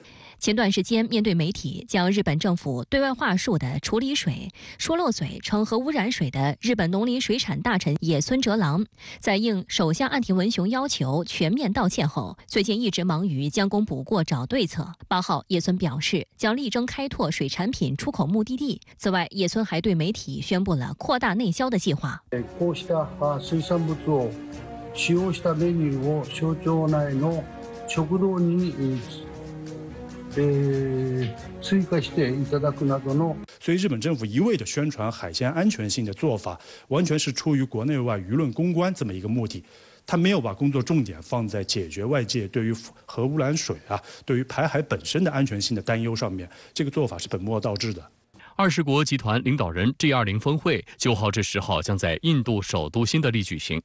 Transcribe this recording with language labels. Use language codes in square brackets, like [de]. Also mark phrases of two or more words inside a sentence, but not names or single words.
[zh] 前段时间，面对媒体将日本政府对外话术的处理水说漏嘴称核污染水的日本农林水产大臣野村哲郎，在应首相岸田文雄要求全面道歉后，最近一直忙于将功补过找对策。8号，野村表示将力争开拓水产品出口目的地。此外，野村还对媒体宣布了扩大内销的计划。 [ja] こうした水産物を使用したメニューを省庁内の食堂に追加していただくなどの。 [zh] 所以日本政府一味的宣传海鲜安全性的做法，完全是出于国内外舆论公关这么一个目的。他没有把工作重点放在解决外界对于核污染水对于排海本身的安全性的担忧上面，这个做法是本末倒置的。 20国集团领导人 G20 峰会9号至10号将在印度首都新德里举行。